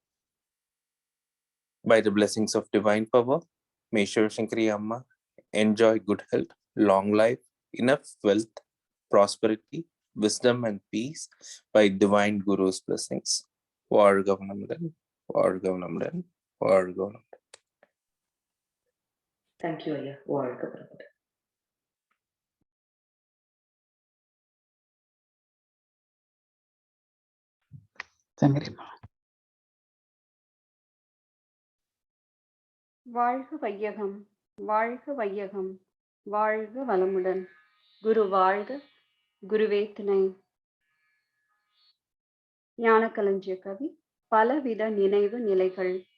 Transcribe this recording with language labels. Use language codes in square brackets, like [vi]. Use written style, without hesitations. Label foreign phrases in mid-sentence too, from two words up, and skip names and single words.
[en] By the blessings of divine power, may Shivashankari Amma enjoy good health, long life, enough wealth, prosperity, wisdom and peace by divine Guru's blessings. [ta] வாழ்க வளமுடன், வாழ்க வளமுடன், வாழ்க வளமுடன். [en] Thank you, Ayya. [ta] வாழ்க வளமுடன். Sangarima. வாழ்க வையகம், வாழ்க வையகம், வாழ்க வளமுடன். குரு வாழ்க, குருவே துணை. ஞானக்களஞ்சிய கவி. பலவித நினைவு நிலைகள்.